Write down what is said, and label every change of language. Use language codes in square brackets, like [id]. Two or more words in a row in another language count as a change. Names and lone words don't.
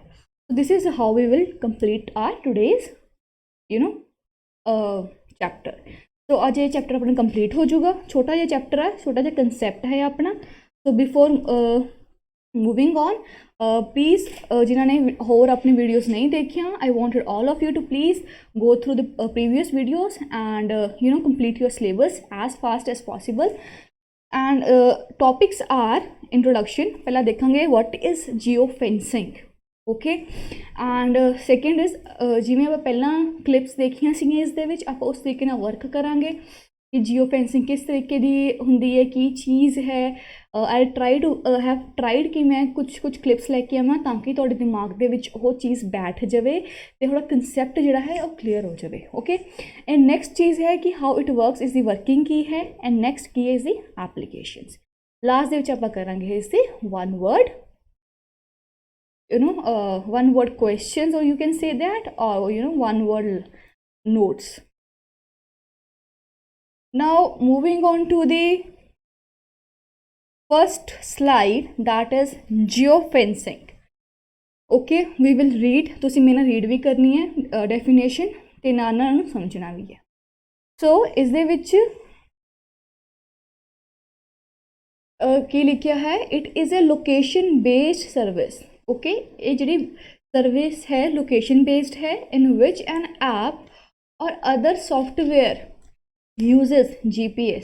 [en] So this is how we will complete our today's chapter. [pa] ਸੋ ਅੱਜ ਇਹ ਚੈਪਟਰ ਆਪਣਾ ਕੰਪਲੀਟ ਹੋ ਜਾਊਗਾ, ਛੋਟਾ ਜਿਹਾ ਚੈਪਟਰ ਹੈ, ਛੋਟਾ ਜਿਹਾ ਕੰਸੈਪਟ ਹੈ ਆਪਣਾ। [en] so before moving on, [pa] ਪਲੀਜ਼ ਜਿਨ੍ਹਾਂ ਨੇ ਹੋਰ ਆਪਣੀ ਵੀਡੀਓਜ਼ ਨਹੀਂ ਦੇਖੀਆਂ, [en] I wanted all of you to please go through the previous videos and complete your syllabus as fast as possible. And topics are introduction, [pa] ਪਹਿਲਾਂ ਦੇਖਾਂਗੇ [en] what is geofencing, [pa] ਓਕੇ, [en] and second is [pa] ਜਿਵੇਂ ਆਪਾਂ ਪਹਿਲਾਂ ਕਲਿੱਪਸ ਦੇਖੀਆਂ ਸੀਗੀਆਂ, ਇਸ ਦੇ ਵਿੱਚ ਆਪਾਂ ਉਸ ਤਰੀਕੇ ਨਾਲ ਵਰਕ ਕਰਾਂਗੇ ਕਿ ਜੀਓ ਫੈਂਸਿੰਗ ਕਿਸ ਤਰੀਕੇ ਦੀ ਹੁੰਦੀ ਹੈ, ਕੀ ਚੀਜ਼ ਹੈ। [en] I have tried [pa] ਕਿ ਮੈਂ ਕੁਛ ਕਲਿੱਪਸ ਲੈ ਕੇ ਆਵਾਂ ਤਾਂ ਕਿ ਤੁਹਾਡੇ ਦਿਮਾਗ ਦੇ ਵਿੱਚ ਉਹ ਚੀਜ਼ ਬੈਠ ਜਾਵੇ ਅਤੇ ਥੋੜ੍ਹਾ ਕੰਸੈਪਟ ਜਿਹੜਾ ਹੈ ਉਹ ਕਲੀਅਰ ਹੋ ਜਾਵੇ, ਓਕੇ। [en] and next [pa] ਚੀਜ਼ ਹੈ ਕਿ [en] how it works, [pa] ਇਸ ਦੀ ਵਰਕਿੰਗ ਕੀ ਹੈ, [en] and next [pa] ਕੀ ਹੈ ਇਸ ਦੀ ਐਪਲੀਕੇਸ਼ਨਸ। ਲਾਸਟ ਦੇ ਵਿੱਚ ਆਪਾਂ ਕਰਾਂਗੇ ਇਸ ਦੀ [en] one word questions, or you can say that, or one word notes. Now moving on to the first slide, that is geofencing. Okay, we will read, [pa] ਤੁਸੀਂ ਮੇਰੇ ਨਾਲ read ਵੀ ਕਰਨੀ ਹੈ definition ਤੇ ਨਾਲ ਨਾਲ ਨੂੰ ਸਮਝਣਾ ਵੀ ਹੈ। ਸੋ ਇਸ ਦੇ ਵਿੱਚ ਕੀ ਲਿਖਿਆ ਹੈ, [en] It is a location based service, okay. [pa] ਇਹ ਜਿਹੜੀ ਸਰਵਿਸ ਹੈ ਲੋਕੇਸ਼ਨ ਬੇਸਡ ਹੈ, [en] in which an app or other software uses GPS.